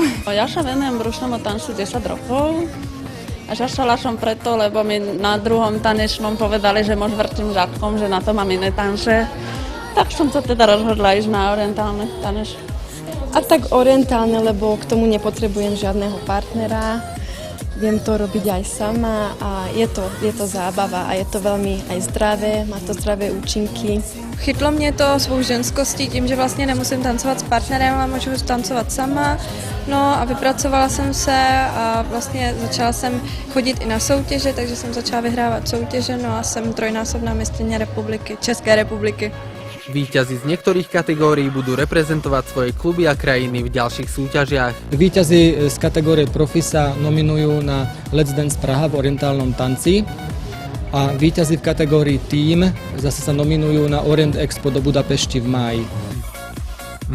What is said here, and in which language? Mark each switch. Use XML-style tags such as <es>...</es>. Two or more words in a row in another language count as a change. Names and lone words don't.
<sk>Ja sa venujem rušnému tancu 10 rokov a začala som preto, lebo mi na druhom tanečnom povedali, že môž vrtím zadkom, že na to mám iné tance. Tak som sa teda rozhodla ísť na orientálne tanec. A tak orientálne, lebo k tomu nepotrebujem žiadneho partnera. Viem to robiť aj sama a je to zábava a je to veľmi aj zdravé, má to zdravé účinky.</sk> <cs>Chytlo mě to svou ženskostí tím, že vlastně nemusím tancovat s partnerem, ale můžu tancovat sama. No a vypracovala jsem se a vlastně začala jsem chodit i na soutěže, takže jsem začala vyhrávat soutěže, no a jsem trojnásobná mistryně republiky, České republiky.</cs> <sk>Víťazi z niektorých kategórií budú reprezentovať svoje kluby a krajiny v ďalších súťažiach. Víťazi z kategórie Profi sa nominujú na Let's Dance Praha v orientálnom tanci a víťazi v kategórii Team zase sa nominujú na Orient Expo do Budapešti v máji.</sk>